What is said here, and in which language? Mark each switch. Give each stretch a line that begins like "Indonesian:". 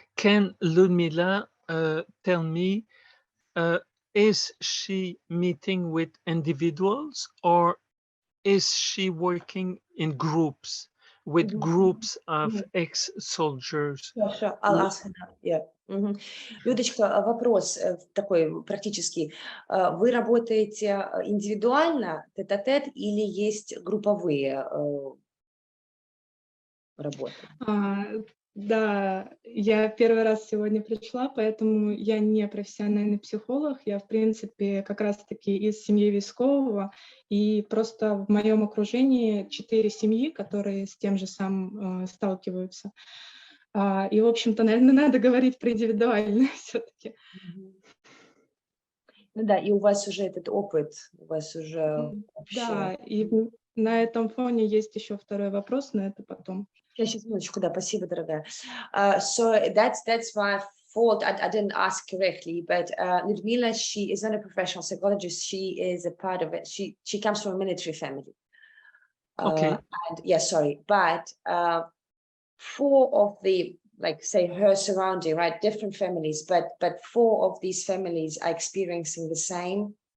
English: Can Ludmila tell me, is she meeting with individuals, or is she working in groups with groups of ex-soldiers? Sure. I'll ask her that. Yeah.
Russian: Людочка, вопрос такой практический. Вы работаете индивидуально, тет-а-тет, или есть групповые работы? Да, я первый раз сегодня пришла, поэтому я не профессиональный психолог. Я, в принципе, как раз-таки из семьи військового, и просто в моем окружении 4 семьи, которые с тем же самым сталкиваются. И, в общем-то, наверное, надо говорить про индивидуальное все-таки. Ну да, и у вас уже этот опыт, у вас уже Да, и на этом фоне есть еще второй вопрос, но это потом. Сейчас, минуточку, да, спасибо, дорогая.
English: So that's my fault. I didn't ask correctly, but Ludmila, she is not a professional psychologist. She is a part of it. She comes from a military family. Okay. And yeah, sorry, but 4 of the, like, say, her surrounding, right, different families, but 4 of these families are experiencing the same.